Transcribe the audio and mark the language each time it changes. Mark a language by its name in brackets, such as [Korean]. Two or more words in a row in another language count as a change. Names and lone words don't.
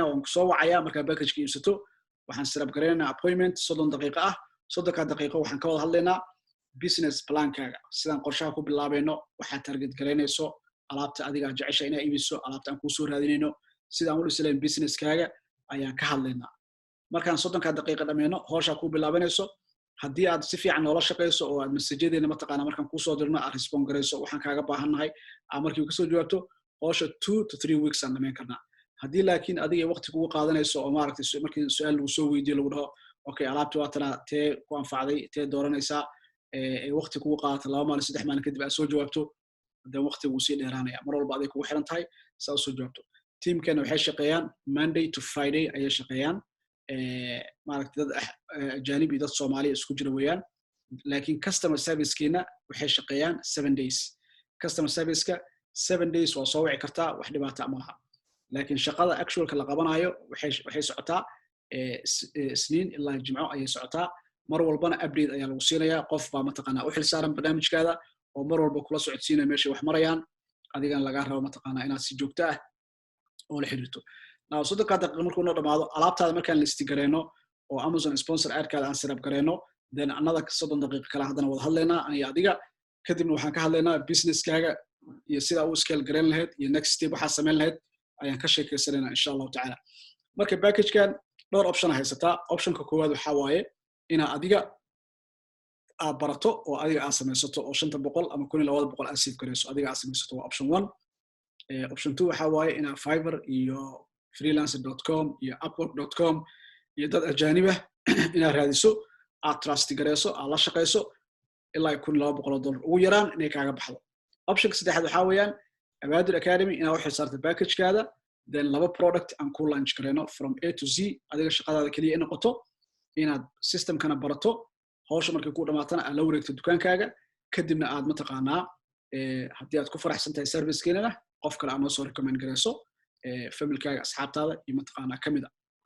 [Somali] waan kusoo wacayaa markaa packageka iibsato waxaan sirab garaynaynaa appointment 30 daqiiqo ah 30 daqiiqo waxaan ka wada hadlaynaa [English] business plankaaga [Somali] sidaan qorshaha ku bilaabayno waxaad target garaynayso alaabta adiga jecesha inaa iibiso alaabta aan kusoo raadinayno sidaan u dhisaleen businesskaaga ayaan ka hadlaynaa markaan 30 daqiiqo dhammeeno hawsha ku bilaabanayso haddii aad si fiican noola shaqayso oo aad messagedeena mataqaanaa markaan kusoo dirno aad respond garayso waxaan kaaga baahannahay aad markii kasoo jawaabto hawsha 2 to 3 weeks aan dhammayn karnaa haddii laakiin adiga waqti kugu qaadanayso oo maaragtay markii su'aal lagu soo weydiiyo lagu dhaho okay alaabta waa tana tee ku anfacday tee dooranaysaa waqti kugu qaadata 2 maalin 3 maalin kadib aad soo jawaabto haddana waqti wuu sii dheeraanaya mar walba aday kugu xiran tahay saa u soo jawaabto teamkeena waxay shaqeeyaan [English] Monday to Friday [Somali] ayay shaqeeyaan maaragtay dad ajaanib iyo dad Soomaali isku jira weeyaan laakiin [English] customer service-keena [Somali] waxay shaqeeyaan [English] 7 days customer service-ka 7 days [Somali] waa soo wici kartaa wax dhibaato ma laha laakiin shaqada actual-ka la qabanayo waxay socotaa isniin ilaa jimco ayay socotaa mar walbana update ayaa lagu siinayaa qof baa mataqaanaa u xilsaaran barnaamijkaada oo mar walba kula socodsiinaya meesha wax marayaan adigana laga rabo mataqaanaa inaad si joogto ah oo la xiriirto now 30 daqiiqo markuu noo dhamaado alaabtaada markaan listi gareyno oo Amazon [English] sponsor ad-kaada [Somali] aan sirab gareyno [English] then another [Somali] 30 daqiiqo kale haddana wada hadlaynaa aniga adiga kadibna waxaan ka hadlaynaa businesskaaga iyo sida uu scale gareyn lahayd iyo [English] next step [Somali] waxaa samayn lahayd ayaan ka sheekeysanaynaa [Arabic] insha allahu tacaala [Somali] marka packagekan dhowr option haysataa optionka koowaad waxaa waaye inaa adiga aad barato oo adiga aad samaysato oo 500 ama 1200 aad save gareyso adiga aad samaysato waa [English] option 1 option 2 [Somali] waxaa waaye inaa Fiverr iyo freelancer.com iyo upwork.com iyo dad ajaanib ah inaad raadiso aad trust gareyso aad la shaqayso ilaa $1200 ugu yaraan inay kaaga baxdo optionka saddexaad waxaa weeyaan Abaadir Academy inaad u xilsaarto packagekaada then 2 product aan ku launch gareyno [English] from A to Z [Somali] adiga shaqadaada kaliya in noqoto inaad systemkana barato hawsha markay ku dhamaatana aad la wareegto dukaankaaga kadibna aad mataqaanaa haddii aad ku faraxsan tahay service-keenana qof kale aad noo soo recommend gareyso familkaaga asxaabtaada iyo mataqaanaa kamid ah